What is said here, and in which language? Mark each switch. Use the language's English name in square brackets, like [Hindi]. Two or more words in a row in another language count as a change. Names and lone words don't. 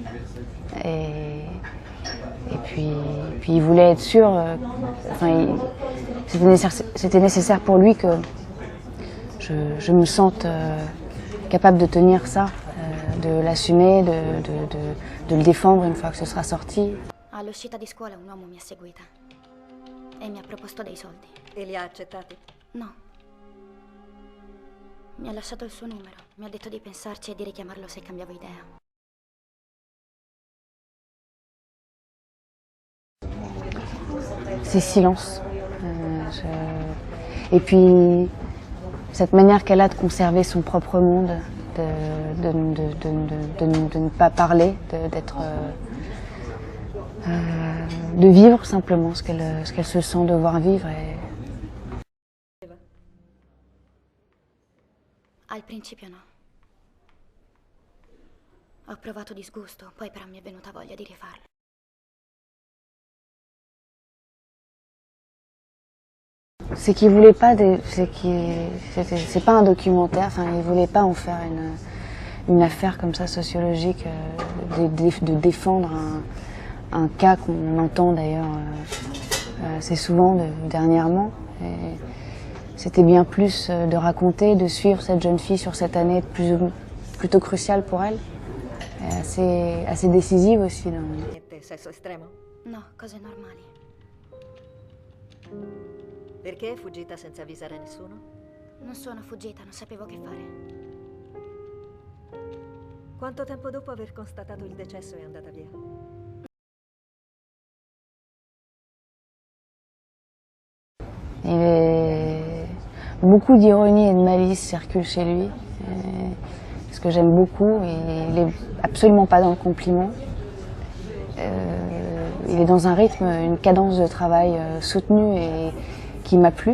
[French] Et puis il voulait être sûr, c'était nécessaire pour lui que je me sente capable de tenir ça, de l'assumer, de le défendre une fois que ce sera sorti. [Italian] All'uscita di scuola un uomo mi ha seguita e mi ha proposto dei soldi. E li ha accettati? No. Mi ha lasciato il suo numero, mi ha detto di pensarci e di richiamarlo se cambiavo idea. [French] Ces silences. Et puis, cette manière qu'elle a de conserver son propre monde, de ne pas parler, de vivre simplement ce qu'elle se sent devoir vivre. [Italian] Al principio no. Ho provato disgusto, poi però mi è venuta voglia di rifarlo. [French] C'est qu'il voulait pas, c'est pas un documentaire. Enfin, il voulait pas en faire une affaire comme ça sociologique, de défendre un cas qu'on entend d'ailleurs assez souvent dernièrement. C'était bien plus de raconter, de suivre cette jeune fille sur cette année plutôt cruciale pour elle, assez décisive aussi. [Italian] Sesso estremo? No, cose normali. Perché è fuggita senza avvisare nessuno? Non sono fuggita, non sapevo che fare. Quanto tempo dopo aver constatato il decesso è andata via? [French] Beaucoup d'ironie et de malice circulent chez lui, ce que j'aime beaucoup. Il n'est absolument pas dans le compliment. Il est dans un rythme, une cadence de travail soutenue et qui m'a plu.